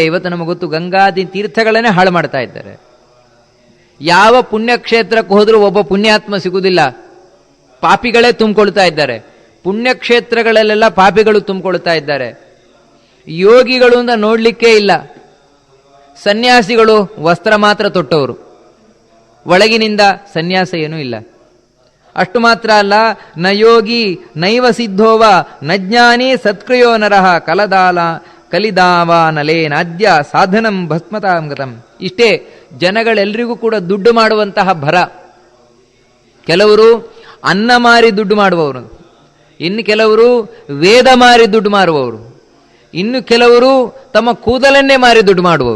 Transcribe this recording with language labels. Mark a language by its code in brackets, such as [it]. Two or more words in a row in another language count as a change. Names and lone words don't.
[kn] ಇವತ್ತು ನಮಗೆ ಗೊತ್ತು, ಗಂಗಾದಿ ತೀರ್ಥಗಳನ್ನೇ ಹಾಳು ಮಾಡ್ತಾ ಇದ್ದಾರೆ. ಯಾವ ಪುಣ್ಯಕ್ಷೇತ್ರಕ್ಕೆ ಹೋದರೂ ಒಬ್ಬ ಪುಣ್ಯಾತ್ಮ ಸಿಗುವುದಿಲ್ಲ, ಪಾಪಿಗಳೇ ತುಂಬಿಕೊಳ್ತಾ ಇದ್ದಾರೆ. ಪುಣ್ಯಕ್ಷೇತ್ರಗಳಲ್ಲೆಲ್ಲ ಪಾಪಿಗಳು ತುಂಬಿಕೊಳ್ತಾ ಇದ್ದಾರೆ. ಯೋಗಿಗಳು ಅಂತ ನೋಡ್ಲಿಕ್ಕೇ ಇಲ್ಲ. ಸನ್ಯಾಸಿಗಳು ವಸ್ತ್ರ ಮಾತ್ರ ತೊಟ್ಟವರು, ಒಳಗಿನಿಂದ ಸನ್ಯಾಸ ಏನೂ ಇಲ್ಲ. ಅಷ್ಟು ಮಾತ್ರ ಅಲ್ಲ, [sa] ನ ಯೋಗಿ ನೈವ ಸಿದ್ಧೋವ ನ ಜ್ಞಾನಿ ಸತ್ಕ್ರಿಯೋ ನರಹ ಕಲಿದಾವ ನಲೇನಾದ್ಯ ಸಾಧನಂ ಭಸ್ಮತಾಂಗತಂ. [kn] ಇಷ್ಟೇ, ಜನಗಳೆಲ್ಲರಿಗೂ ಕೂಡ ದುಡ್ಡು ಮಾಡುವಂತಹ ಭರ. ಕೆಲವರು ಅನ್ನ ಮಾರಿ ದುಡ್ಡು ಮಾಡುವವರು, ಇನ್ನು ಕೆಲವರು ವೇದ ಮಾರಿ ದುಡ್ಡು ಮಾರುವವರು, ಇನ್ನು ಕೆಲವರು ತಮ್ಮ ಕೂದಲನ್ನೇ ಮಾರಿ ದುಡ್ಡು ಮಾಡುವವರು.